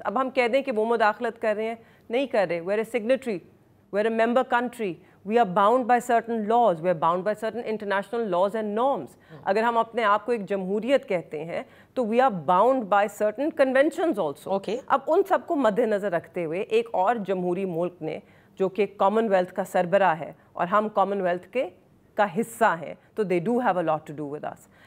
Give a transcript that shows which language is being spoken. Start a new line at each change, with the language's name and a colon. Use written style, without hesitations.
Urdu: اب ہم کہہ دیں کہ وہ مداخلت کر رہے ہیں, نہیں کر رہے.
English: We're a signatory, we're a member country. We are bound by certain laws. We are bound by certain international laws and norms.
Urdu: اگر ہم اپنے آپ کو ایک جمہوریت کہتے ہیں تو
English: we are bound by certain conventions also.
Urdu: اب ان سب کو مد نظر رکھتے ہوئے ایک اور جمہوری ملک نے جو کہ کامن ویلتھ کا سربراہ ہے, اور ہم کامن ویلتھ کا حصہ ہیں, تو
English: they do have a lot to do with us.